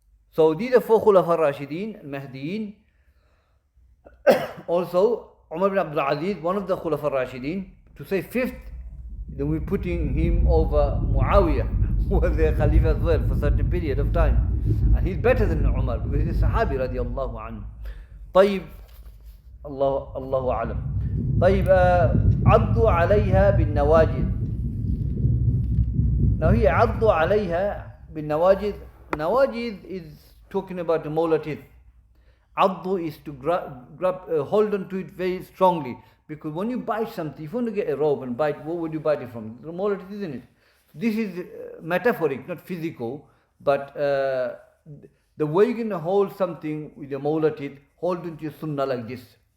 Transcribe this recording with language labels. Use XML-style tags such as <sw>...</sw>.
<en>So these are four Khulafa Rashidin, Mahdiyin. Also, Umar bin Abdul Aziz, one of the Khulafa Rashidin, to say fifth, then we're putting him over Muawiyah, who was their Khalifa as well for a certain period of time. And he's better than Umar because he's a Sahabi radiallahu anhu.</en> <ar>طيب, الله أعلم. طيب, عضوا عليها بالنواجذ.</ar> <en>Now here,</en> <ar>عضوا عليها بالنواجذ.</ar> <en>Nawajid is talking about the molar teeth. Addu is to hold on to it very strongly. Because when you bite something, if you want to get a rope and bite, what would you bite it from? The molar teeth, isn't it? This is metaphoric, not physical. But the way you can hold something with your molar teeth, hold onto your sunnah like this.</en>